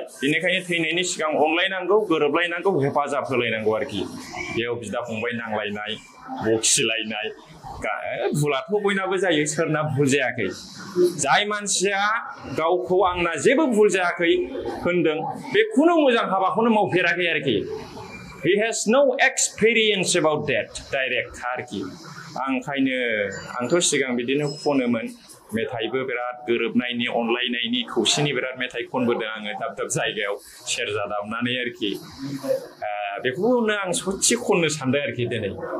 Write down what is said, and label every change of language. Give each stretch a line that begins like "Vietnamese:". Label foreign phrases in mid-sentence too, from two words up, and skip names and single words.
Bodo: बेनिखायनो थैनायनि सिगां अनलायनांगौ, गोरोबलायनांगौ, हेफाजाब होलायनांगौ आरोखि। बेयाव बिदा फंबाय नांलायनाय, बखिलायनाय, भुलाथ' बयनाबो जायो, सोरना भुल जायाखै। जाय मानसिया गावखौ आंना जेबो भुल जायाखै होनदों, बे खुनु मोजां हाबाखौनो मावफेराखै आरोखि।
English: He has no experience about that डाइरेक्ट आरोखि।
Bodo: आंथ' सिगां बिदिनो खनोमोन मेथाइबो, बिराद गोरोबनायनि, अनलायनायनि, खौसेनि बिराद मेथाइ खनबोदों आङो दाब दाब जायगायाव सेरजा दामनानै आरोखि। बेखौनो आं ससे खननो सानदों आरोखि दिनै।